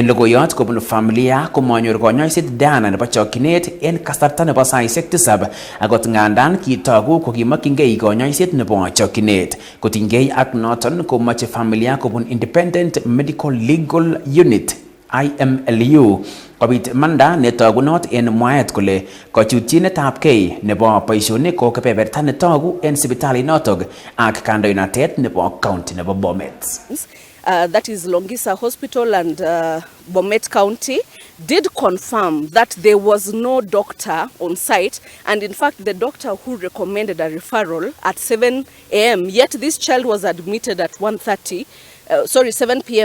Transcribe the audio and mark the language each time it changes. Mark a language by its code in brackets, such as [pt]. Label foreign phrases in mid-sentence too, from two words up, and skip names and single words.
[kln] logoiyot kobun familia komanyor konyoiset Dana nebo chokchinet en kasarta nebo saisiek 7 akot ngandan kitogu kokimokyingei konyoiset nebo chokchinet kotinygei ak noton komoche familia kobun Independent Medical Legal Unit IMLU kobit manda netogunot en mwaet kole kochutyinetabgei nebo boisionik ko kebeberta netogu en sipitali notok ak kandoinatet nebo county nebo Bomet. [en] That is Longisa Hospital and Bomet County did confirm that there was no doctor on site, and in fact the doctor who recommended a referral at 7 a.m. yet this child was admitted at 7 p.m.